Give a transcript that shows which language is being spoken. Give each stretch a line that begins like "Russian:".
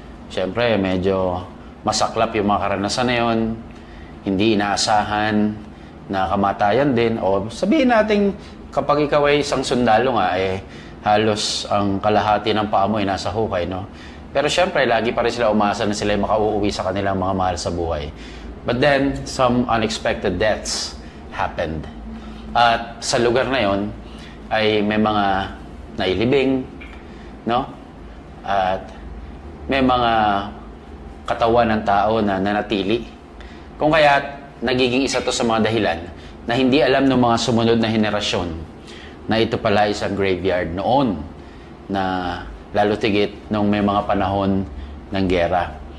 Filipino: Siyempre, medyo masaklap yung mga karanasan na yun, hindi inaasahan na kamatayan din, o sabihin natin kapag ikaw ay isang sundalo nga, halos ang kalahati ng paa mo ay nasa hukay, no? Pero siyempre, lagi pa rin sila umasa na sila ay makauuwi sa kanilang mga mahal sa buhay.
English: But then, some unexpected deaths happened.
Filipino: At sa lugar na yon ay may mga nailibing, no? At may mga katawan ng tao na nanatili. Kung kaya, nagiging isa to sa mga dahilan na hindi alam ng mga sumunod na henerasyon na ito pala isang graveyard noon na lalo tigit nung may mga panahon ng giyera.